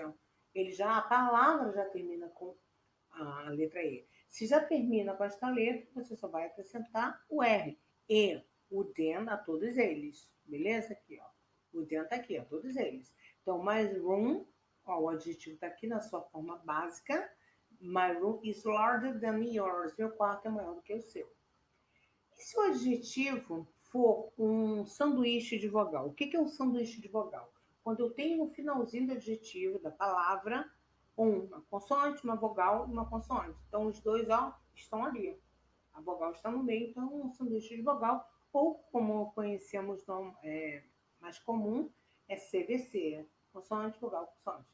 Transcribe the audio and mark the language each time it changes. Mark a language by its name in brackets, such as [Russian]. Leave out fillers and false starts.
[Portuguese] A palavra já termina com a letra E. Se já termina com esta letra, você só vai acrescentar o R. E o than a todos eles. Beleza? Aqui, ó. O than tá aqui, ó, todos eles. Então, [English] my room, [Portuguese] ó, o adjetivo tá aqui na sua forma básica. [English] My room is larger than yours. [Portuguese] Meu quarto é maior do que o seu. E se o adjetivo for um sanduíche de vogal? O que é um sanduíche de vogal? Quando eu tenho no finalzinho do adjetivo, da palavra, uma consoante, uma vogal e uma consoante. Então, os dois, ó, estão ali. A vogal está no meio, então um sanduíche de vogal, ou como conhecemos mais comum, é CVC, consoante, vogal, consoante.